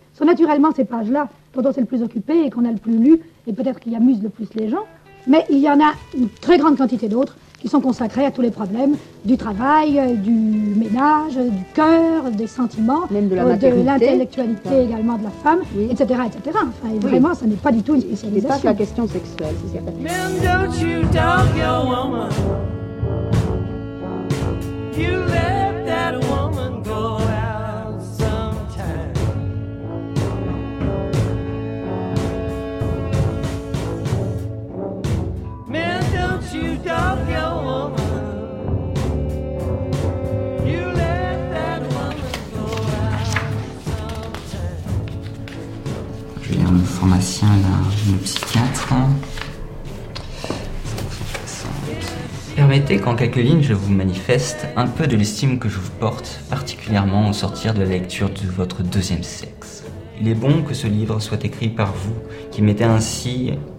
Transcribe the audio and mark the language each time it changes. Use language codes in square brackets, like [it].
[fr] Ce sont naturellement ces pages-là dont on s'est le plus occupé et qu'on a le plus lu, et peut-être qui amuse le plus les gens, mais il y en a une très grande quantité d'autres qui sont consacrés à tous les problèmes du travail, du ménage, du cœur, des sentiments, même de la maternité, de l'intellectualité également de la femme, oui. etc., etc. Enfin, et vraiment, ça n'est pas du tout une spécialisation. C'est pas la question sexuelle. [en] Men, don't you talk your woman. You let that woman go out sometime. Men, don't you talk your woman. You let that woman go out sometime. [fr] Je viens de pharmacien là, le psychiatre. Permettez qu'en quelques lignes, je vous manifeste un peu de l'estime que je vous porte, particulièrement au sortir de la lecture de votre deuxième sexe. Il est bon que ce livre soit écrit par vous, qui mettez ainsi